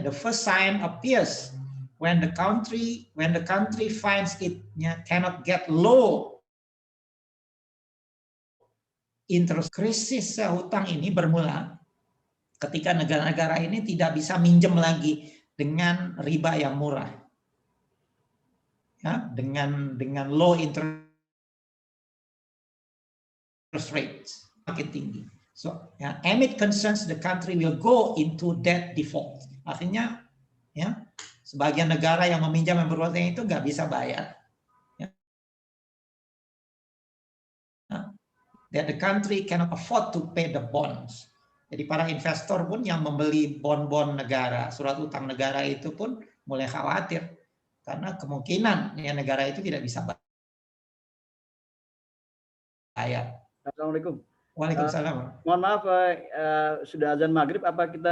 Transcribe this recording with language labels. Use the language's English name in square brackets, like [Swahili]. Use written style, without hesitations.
[English] The first sign appears when the country finds it cannot get low interest. [Indonesian] Krisis hutang ini bermula ketika negara-negara ini tidak bisa minjem lagi dengan riba yang murah, ya, dengan [English] low interest rates [Indonesian] makin tinggi. [English] So, ya, amid concerns the country will go into debt default. [Indonesian] Artinya, ya, sebagian negara yang meminjam yang berhutang itu nggak bisa bayar. Ya. Nah, [English] that the country cannot afford to pay the bonds. [Indonesian] Jadi para investor pun yang membeli bon-bon negara, surat utang negara itu pun mulai khawatir karena kemungkinan ya negara itu tidak bisa bayar. Assalamualaikum. Waalaikumsalam. Mohon maaf, sudah azan maghrib. Apa kita?